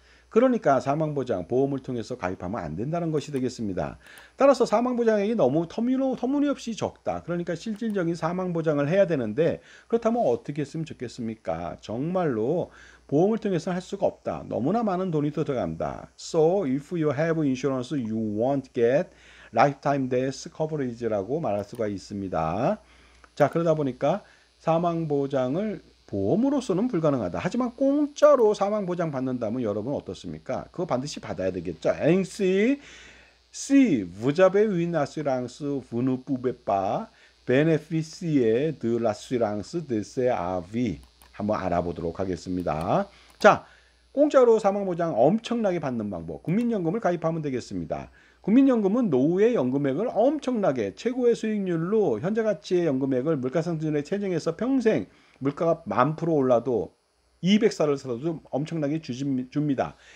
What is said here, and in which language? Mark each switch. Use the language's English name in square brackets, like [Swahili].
[Korean] 그러니까 사망보장 보험을 통해서 가입하면 안 된다는 것이 되겠습니다. 따라서 사망보장액이 너무 터무니없이 적다. 그러니까 실질적인 사망보장을 해야 되는데 그렇다면 어떻게 했으면 좋겠습니까? 정말로 보험을 통해서 할 수가 없다. 너무나 많은 돈이 들어간다. [English] So if you have insurance, you won't get lifetime death coverage [Korean] 라고 말할 수가 있습니다. 자, 그러다 보니까 사망보장을 보험으로서는 불가능하다. 하지만 공짜로 사망보장 받는다면 여러분 어떻습니까? 그거 반드시 받아야 되겠죠. [French] ainsi si vous avez une assurance, vous ne pouvez pas bénéficier de l'assurance décès à vie. [Korean] 한번 알아보도록 하겠습니다. 자, 공짜로 사망보장 엄청나게 받는 방법. 국민연금을 가입하면 되겠습니다. 국민연금은 노후의 연금액을 엄청나게 최고의 수익률로 현재 가치의 연금액을 물가상승률에 체증해서 평생 물가가 10,000% 올라도 200살을 살아도 엄청나게 줍니다.